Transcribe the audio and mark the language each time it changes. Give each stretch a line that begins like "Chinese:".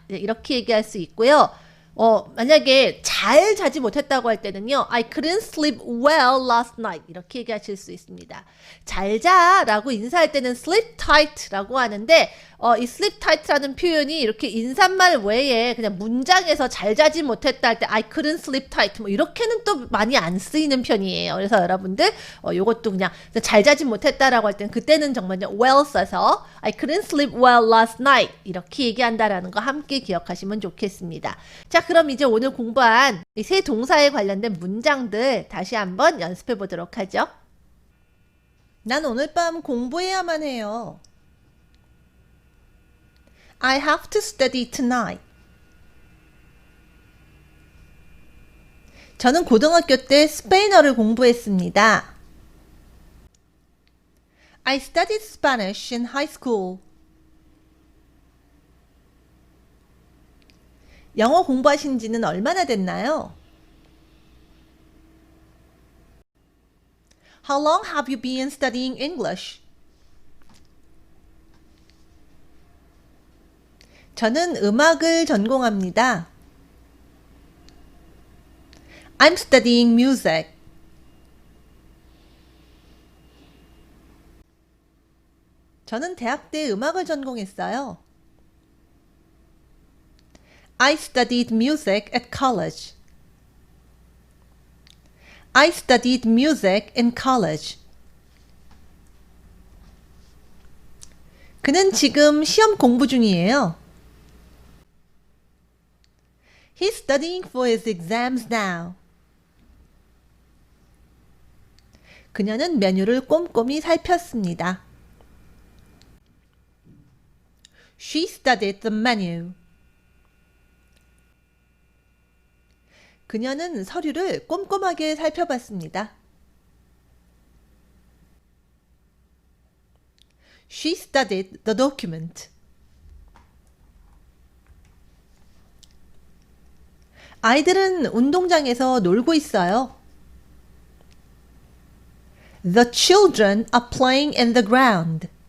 Korean: 이렇게 얘기할 수 있고요. 만약에 잘 자지 못했다고 할 때는요.
English: I couldn't sleep well last night.
Korean: 이렇게 얘기하실 수 있습니다. 잘 자라고 인사할 때는
English: sleep tight
Korean: 라고 하는데 이 sleep tight라는 표현이 이렇게 인사말 외에 그냥 문장에서 잘 자지 못했다 할 때
English: I couldn't sleep tight
Korean: 뭐 이렇게는 또 많이 안 쓰이는 편이에요. 그래서 여러분들 요것도 그냥 잘 자지 못했다라고 할 때는 그때는 정말 well 써서
English: I couldn't sleep well last night
Korean: 이렇게 얘기한다라는 거 함께 기억하시면 좋겠습니다. 자, 그럼 이제 오늘 공부한 이 세 동사에 관련된 문장들 다시 한번 연습해 보도록 하죠. 난 오늘 밤 공부해야만 해요.
English: I have to study tonight.
Korean: 저는 고등학교 때 스페인어를 공부했습니다.
English: I studied Spanish in high school.
Korean: 영어 공부하신 지는 얼마나 됐나요?
English: How long have you been studying English?
Korean: 저는 음악을 전공합니다.
English: I'm studying music.
Korean: 저는 대학 때 음악을 전공했어요.
English: I studied music at college. I studied music in college.
Korean: 그는 지금 시험 공부 중이에요.
English: He's studying for his exams now.
Korean: 그녀는 메뉴를 꼼꼼히 살폈습니다.
English: She studied the menu.
Korean: 그녀는 서류를 꼼꼼하게 살펴봤습니다.
English: She studied the document.
Korean: 아이들은 운동장에서 놀고 있어요.
English: The children are playing in the ground.